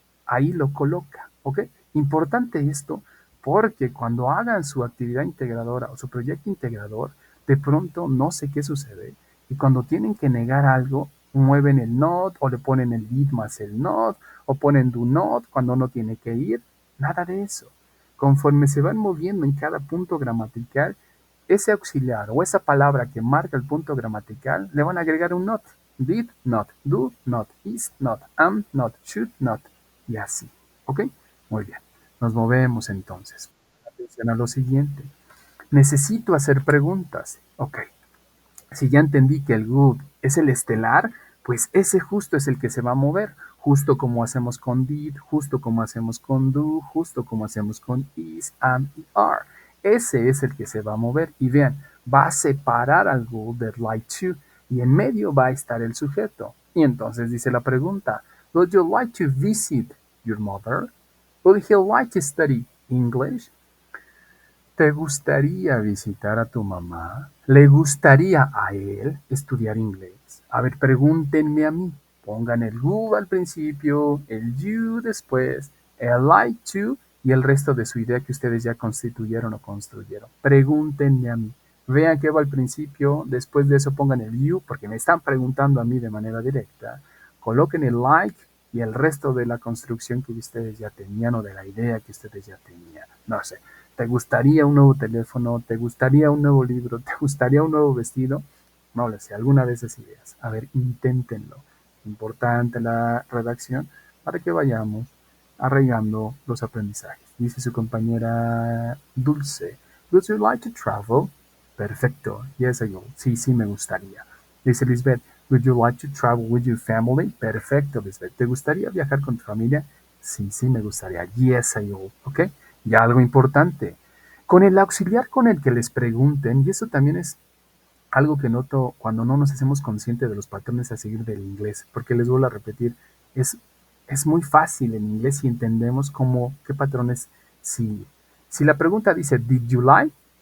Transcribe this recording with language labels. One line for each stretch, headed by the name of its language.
Spanish: Ahí lo coloca, ¿ok? Importante esto porque cuando hagan su actividad integradora o su proyecto integrador, de pronto no sé qué sucede y cuando tienen que negar algo, mueven el not o le ponen el did más el not o ponen do not cuando no tiene que ir. Nada de eso. Conforme se van moviendo en cada punto gramatical, ese auxiliar o esa palabra que marca el punto gramatical le van a agregar un not.
English: Did not, do not, is not, am not, should not
Spanish: y así. ¿Ok? Muy bien. Nos movemos entonces. Atención a lo siguiente. Necesito hacer preguntas. Ok. Si ya entendí que el good es el estelar, Pues ese justo es el que se va a mover, justo como hacemos con did, justo como hacemos con do, justo como hacemos con is, am y are. Ese es el que se va a mover y vean, va a separar al would that like to y en medio va a estar el sujeto. Y entonces dice la pregunta,
English: would you like to visit your mother? Would he like to study English?
Spanish: ¿Te gustaría visitar a tu mamá? ¿Le gustaría a él estudiar inglés? A ver, pregúntenme a mí. Pongan el who al principio, el you después, el like to y el resto de su idea que ustedes ya constituyeron o construyeron. Pregúntenme a mí. Vean qué va al principio, después de eso pongan el you porque me están preguntando a mí de manera directa. Coloquen el like y el resto de la construcción que ustedes ya tenían o de la idea que ustedes ya tenían. No sé. ¿Te gustaría un nuevo teléfono? ¿Te gustaría un nuevo libro? ¿Te gustaría un nuevo vestido? No lo sé, alguna de esas ideas. A ver, inténtenlo. Importante la redacción para que vayamos arraigando los aprendizajes. Dice su compañera Dulce.
English: Would you like to travel?
Spanish: Perfecto.
English: Yes, I will.
Spanish: Sí, sí, me gustaría. Dice Lisbeth.
English: Would you like to travel with your family?
Spanish: Perfecto, Lisbeth. ¿Te gustaría viajar con tu familia? Sí, sí, me gustaría.
English: Yes, I will.
Spanish: ¿Ok? Ya algo importante. Con el auxiliar con el que les pregunten, y eso también es algo que noto cuando no nos hacemos conscientes de los patrones a seguir del inglés, porque les vuelvo a repetir, es, es muy fácil en inglés si entendemos qué patrones si, si la pregunta dice,
English: ¿Did you like?